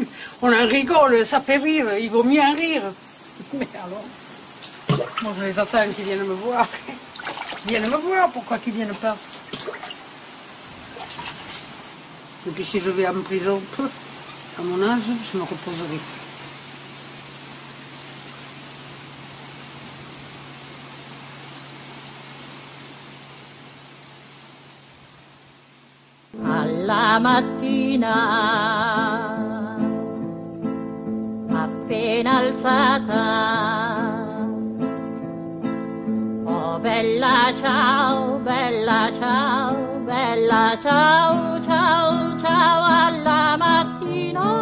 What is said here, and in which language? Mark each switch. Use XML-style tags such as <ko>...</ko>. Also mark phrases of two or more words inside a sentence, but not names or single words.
<fr>On en rigole, ça fait rire. Il vaut mieux en rire. Mais alors, moi, je les attends qu'ils viennent me voir. Ils viennent me voir, pourquoi qu'ils viennent pas? Et puis si je vais en prison, à mon âge, je me reposerai.</fr> <it>Alla mattina, appena alzata, oh bella ciao, bella ciao, bella ciao, ciao, ciao, alla mattina,</it>